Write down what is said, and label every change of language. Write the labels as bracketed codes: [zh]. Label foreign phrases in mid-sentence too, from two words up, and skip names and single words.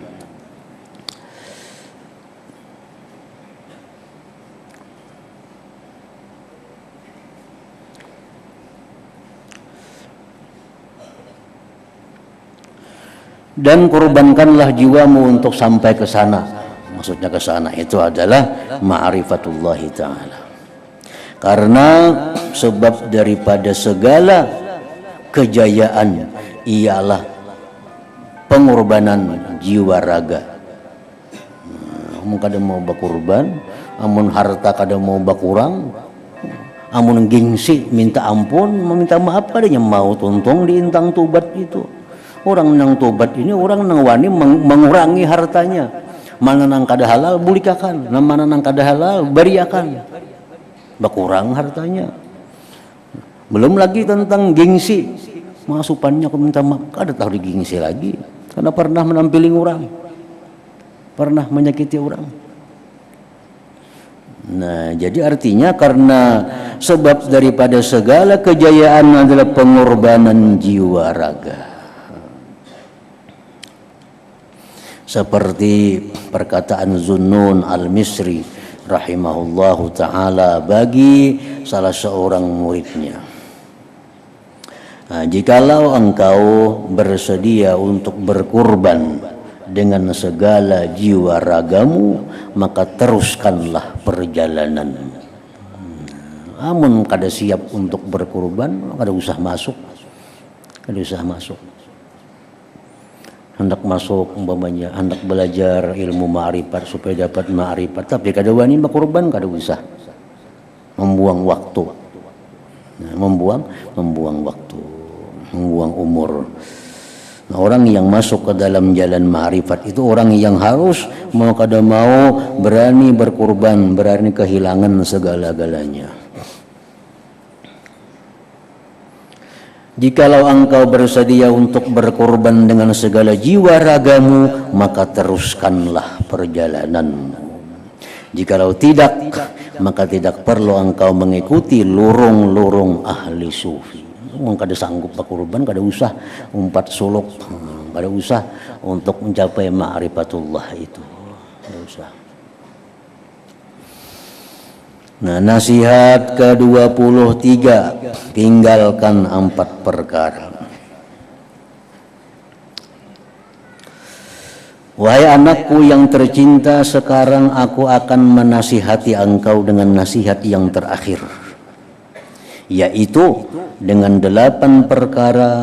[id] Dan korbankanlah jiwamu untuk sampai ke sana. Maksudnya ke sana itu adalah [ar] معرفة الله تعالى. [id] Karena sebab daripada segala kejayaan ialah pengorbanan jiwa raga. [bjn] Amun kada mau bakurban, amun harta kada mau bakurang, amun gengsi minta ampun, meminta maaf kadanya mau tuntung di intang tobat itu. Orang nang tobat ini orang nang wani mengurangi hartanya. Mana nang kada halal bulikakan, mana nang kada halal beriakan, berkurang hartanya. Belum lagi tentang gengsi, masupannya aku minta maaf, kada tahu digengsi lagi, karena pernah menampili orang, pernah menyakiti orang. [id] Nah, jadi artinya karena sebab daripada segala kejayaan adalah pengorbanan jiwa raga. Seperti perkataan Zunnun al-Misri [ar] رحمه الله تعالى [id] bagi salah seorang muridnya. Nah, jikalau engkau bersedia untuk berkurban dengan segala jiwa ragamu, maka teruskanlah perjalanan. [bjn] Amun kada siap untuk berkurban, kada usah masuk. Kada usah masuk. Hendak masuk umpamanya, hendak belajar ilmu ma'rifat supaya dapat ma'rifat, tapi kada wani berkorban, kada usah. [id] Membuang waktu. Nah, membuang waktu, membuang umur. Nah, orang yang masuk ke dalam jalan ma'rifat itu orang yang harus mau kada mau berani berkorban, berani kehilangan segala-galanya. Jikalau engkau bersedia untuk berkorban dengan segala jiwa ragamu, maka teruskanlah perjalananmu. Jikalau tidak, maka tidak perlu engkau mengikuti lorong-lorong ahli sufi. [bjn] Kada sanggup berkorban, kada usah umpat suluk, kada usah untuk mencapai ma'rifatullah itu. Kada usah. Nah, nasihat ke-23, [id] tinggalkan 4 perkara. Wahai anakku yang tercinta, sekarang aku akan menasihati engkau dengan nasihat yang terakhir, yaitu dengan 8 perkara.